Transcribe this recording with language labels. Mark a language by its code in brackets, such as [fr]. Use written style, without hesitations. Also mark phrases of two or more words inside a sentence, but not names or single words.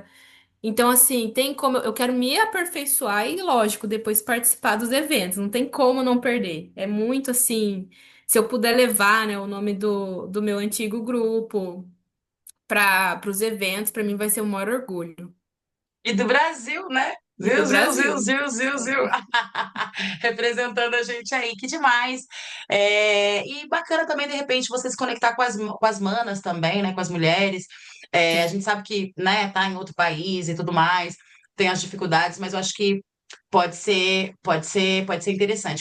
[pt] Então, assim, tem como eu quero me aperfeiçoar e, lógico, depois participar dos eventos. Não tem como não perder. É muito assim, se eu puder levar, né, o nome do meu antigo grupo para os eventos, para mim vai ser o maior orgulho. E do Brasil, né? E do Ziu, ziu, ziu, Brasil. ziu, ziu, ziu. Representando a gente aí, que demais. E bacana também, de repente, você se conectar com as manas também, né? Com as mulheres. A Sim, gente sabe que, né, tá em outro país e tudo mais, tem as dificuldades, mas eu acho que pode ser interessante.